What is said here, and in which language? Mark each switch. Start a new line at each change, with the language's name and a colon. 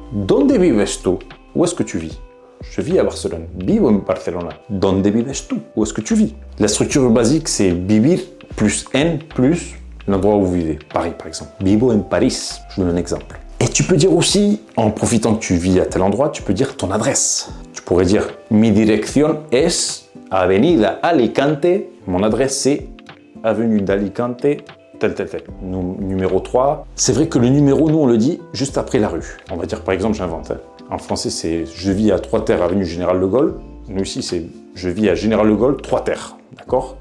Spanish: ¿Dónde vives tú?
French: Où est-ce que tu vis? Je vis à Barcelone.
Spanish: Vivo en Barcelona. ¿Dónde vives tú?
French: Où est-ce que tu vis? La structure basique, c'est vivir plus en plus l'endroit où vous vivez. Paris, par exemple.
Spanish: Vivo en Paris.
French: Je vous donne un exemple. Et tu peux dire aussi, en profitant que tu vis à tel endroit, tu peux dire ton adresse. Tu pourrais dire
Spanish: mi dirección es Avenida Alicante.
French: Mon adresse, c'est Avenue d'Alicante, tel. Numéro 3. C'est vrai que le numéro, nous, on le dit juste après la rue. On va dire, par exemple, j'invente. En français, c'est je vis à 3 terres, Avenue Général de Gaulle. Nous, ici, c'est je vis à Général de Gaulle, 3 terres. D'accord?